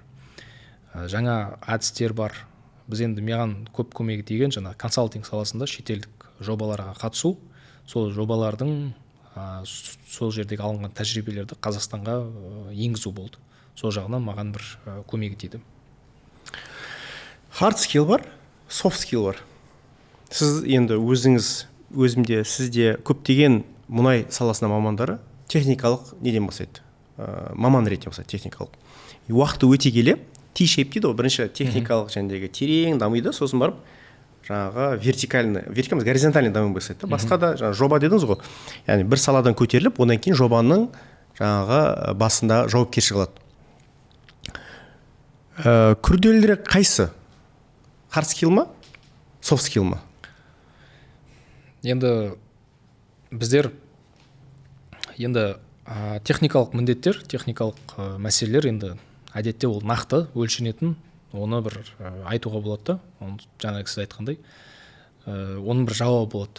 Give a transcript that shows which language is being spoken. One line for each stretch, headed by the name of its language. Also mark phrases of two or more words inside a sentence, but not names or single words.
Kazakh: Жаңа әдістер бар. Біз енді маған көп көмегі тиген жаңа консалтинг саласында шетелдік жобаларға қатысу. сол жобалардың сол жердегі алынған тәжірибелерді Қазақстанға енгізу болды. Сол жағынан маған бір көмегі тиді.
English: Hard skill бар, soft skill бар.
Kazakh: Сіз енді өзімде сізде көптеген мұнай саласына мамандары техникалық неден бастайды, маман ретінде бастайды техникалық. Уақыты өте келе T-shape дейді ғой, бірінші техникалық жәндегі терең дамиды, сосын барып жаңағы горизонтальный даму бастайды. Басқа да жаңағы жоба дедіңіз ғой, яғни бір саладан көтеріліп, одан кейін жобаның жаңағы басында жауапкершілік алады. Күрделірек қайсы?
English: Hard skill ма, soft skill ма?
Kazakh: Енді біздер техникалық міндеттер, техникалық мәселелер енді әдетте ол нақты өлшенетін, оны бір айтуға болады да, оны жаңағы сіз айтқандай, оның бір жауабы болады.